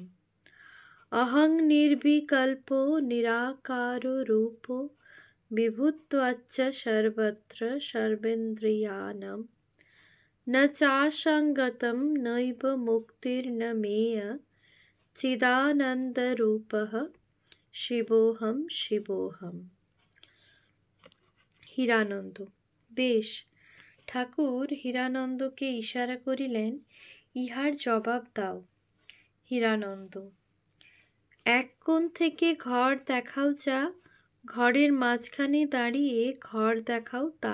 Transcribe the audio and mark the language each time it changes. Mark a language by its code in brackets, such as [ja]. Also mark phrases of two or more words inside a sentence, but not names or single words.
[sa] अहं निर्विकल्पो निराकारो रूपो विभुत्वाच्च सर्वत्र सर्वेन्द्रियाणां न चासङ्गतं नैव मुक्तिर्न मेय चिदानन्दरूपः शिवोऽहं शिवोऽहम्। [bn] হীরানন্দ। বেশ, ঠাকুর হীরানন্দকে ইশারা করিলেন, ইহার জবাব দাও। হীরানন্দ, এক কোণ থেকে ঘর দেখাও যা, ঘরের মাঝখানে দাঁড়িয়ে ঘর দেখাও তা।